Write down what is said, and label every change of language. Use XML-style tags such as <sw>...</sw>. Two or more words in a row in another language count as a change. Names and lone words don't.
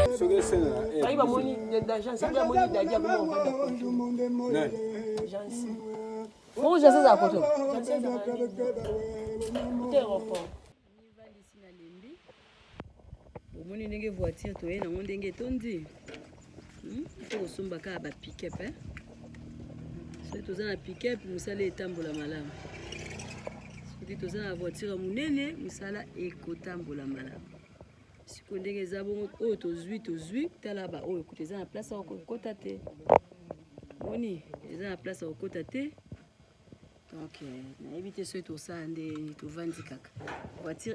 <ln>Omoni ndenge voiture toye nango ndenge tondi ifo kosombaka ba pick-up soki toza na pick-up mosala etambola malamu soki toza na voiture monene mosala ekotambola malamu siko ndenge eza bongo oyo tozwi tala ba oyo kote eza na place okota te moni eza na place okota te donc nayebi te soki tosala nde tovandi kaka voiture</ln>